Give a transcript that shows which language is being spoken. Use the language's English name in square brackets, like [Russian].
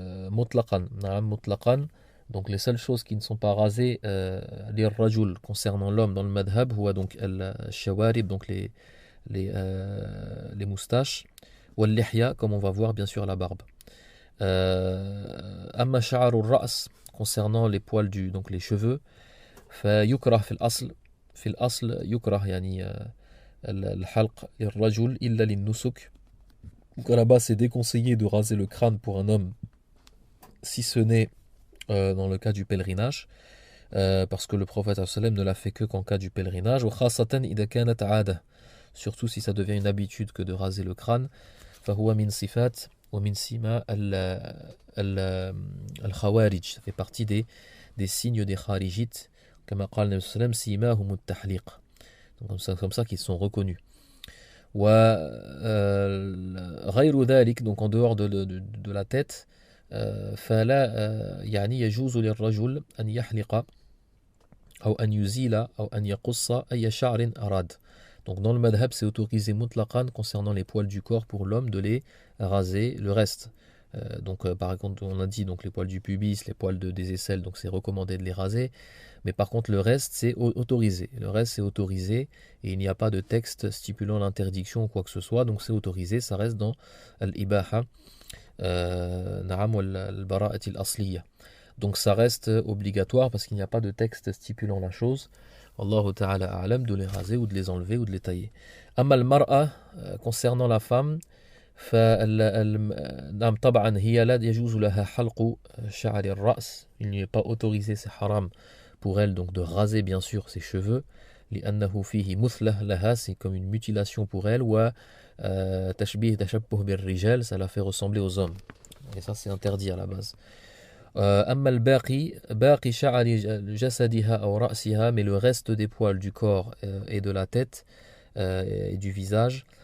[French] mutlaqan, نعم mutlaqan, donc les seules choses qui ne sont pas rasées للرجل concernant l'homme dans le madhab هو donc الشوارب, donc les moustaches, واللحية, comme on va voir bien sûr la barbe. [Arabic] أما شعر الرأس, [French] concernant les poils donc les cheveux, [Arabic] فيكره في الأصل يكره يعني الحلق للرجل إلا للنسك. [French] Donc à la base c'est déconseillé de raser le crâne pour un homme, si ce n'est dans le cas du pèlerinage, parce que le prophète ne l'a fait que qu'en cas du pèlerinage. [Arabic] وخاصة إذا كانت عادة, [French] surtout si ça devient une habitude que de raser le crâne. [Arabic] فهو من صفات ومن سمات الخوارج, [French] ça fait partie des signes des kharijites, [Arabic] كما قال النبي صلى الله عليه وسلم سيماهم التحليق, [French] donc comme ça qu'ils sont reconnus. [Arabic] وغير ذلك, [French] donc en dehors de la tête, [Arabic] فلا يعني يجوز للرجل أن يحلق أو أن يزيل أو أن يقص أي شعر أراد. [French] Donc dans le madhab c'est autorisé mutlaqan concernant les poils du corps pour l'homme de les raser le reste. Par contre, on a dit donc les poils du pubis, les poils des aisselles, donc c'est recommandé de les raser. Mais par contre, le reste, c'est autorisé. Le reste, c'est autorisé et il n'y a pas de texte stipulant l'interdiction ou quoi que ce soit. Donc c'est autorisé, ça reste dans al-ibaha, [Arabic] na'am wal-bara'ati al-asliya. [French] Donc ça reste obligatoire parce qu'il n'y a pas de texte stipulant la chose. [Arabic] Allahu ta'ala a'lam, [French] de les raser ou de les enlever ou de les tailler. [Arabic] Amma al-mar'a, [French] concernant la femme, [Arabic] نعم طبعا هي لا يجوز لها حلق شعر الرأس. [French] Il n'est pas autorisé, c'est haram pour elle donc de raser bien sûr ses cheveux. [Arabic] لأنه فيه مثلة لها, [French] c'est comme une mutilation pour elle. [Arabic] وتشبيه تشبه بالرجال, [French] ça la fait ressembler aux hommes. Et ça c'est interdit à la base. [Arabic] أما الباقي باقي شعر جسدها أو رأسها, [French] mais le reste des poils du corps et de la tête et du visage.